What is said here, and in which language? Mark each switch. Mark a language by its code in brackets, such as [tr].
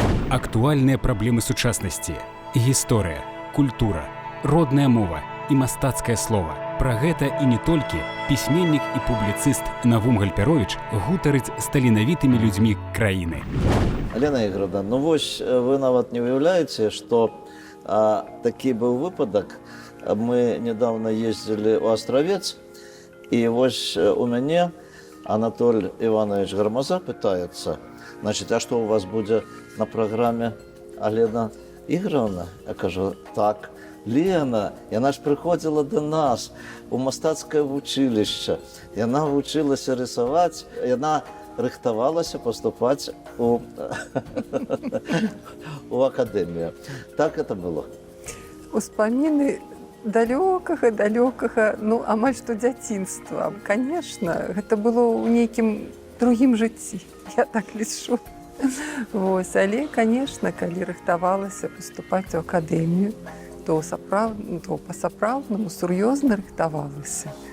[be] Актуальныя праблемы сучаснасці, гісторыя, культура, родная мова і мастацкае слова. Пра гэта і не толькі пісьменнік і публіцыст Навум Гальперовіч гутарыць з таленавітымі людзьмі краіны. Алена Ігоровна, ну вось вы нават не уяўляеце, што такі быў выпадак. [ru] Мы недавно ездили у Островец, и вось у меня Анатолий Иванович Гармаза пытается, значит, а что у вас будет на программе Алена Ігоровна? [be] Я кажу, так, Лена, яна ж приходила до нас у мастацкае вучилище, яна вучилася рисовать, яна рыхтавалася поступать у академию. [ru] Так это было? [be] Успаміны далёкага, ну, амаль што дзяцінства. Конечно, гэта было ў нейкім другім жыцці, я так лічу. Вось, але, конечно, калі рыхтавалася паступаць у акадэмію, то па-сапраўднаму сур'ёзна рыхтавалася.